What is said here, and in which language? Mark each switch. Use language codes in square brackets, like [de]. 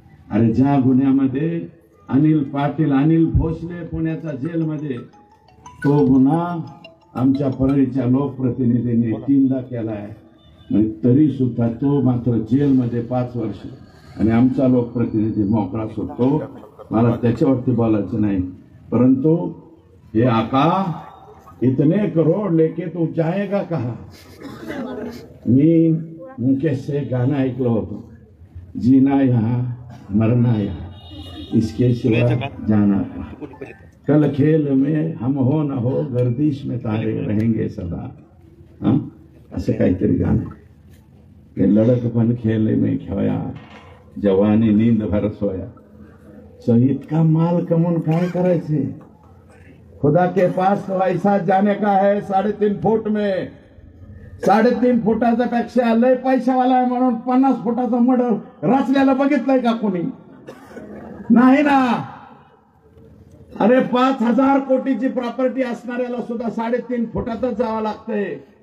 [mr] अरे ज्या गुन्ह्यामध्ये अनिल पाटील, अनिल भोसले पुण्याच्या जेलमध्ये, तो गुन्हा आमच्या परळीच्या लोकप्रतिनिधींनी 3दा केलाय. तरी सुद्धा तो मात्र जेलमध्ये 5 वर्ष आणि आमचा लोकप्रतिनिधी मोकळा सुटतो. मला त्याच्यावरती बोलायचं नाही. परंतु हे आका [hi] इतने करोड लेके तू जाएगा कहा. [mr] मी मुकेश से गाणं ऐकलं होतं, [hi] जीना यहाँ मरना यहाँ इसके सिवा जाना कहाँ. कल खेल में हम हो न हो गर्दिश में तारे रहेंगे सदा. हाँ [mr] असं काहीतरी गाणं. [hi] लड़कपन खेल में खोया जवानी नींद भर सोया. [mr] इतका माल कमवून काय करायचे. [hi] खुदा के पास तो ऐसा जाने का है 3.5 फूट में. [mr] 3.5 फुटाच्या पेक्षा लय पैशावाला आहे म्हणून 50 फुटाचं मडर रचल्याला बघितलंय का कोणी. नाही ना. अरे 5,000 कोटीची प्रॉपर्टी असणाऱ्याला सुद्धा 3.5 फुटातच जावं लागतंय.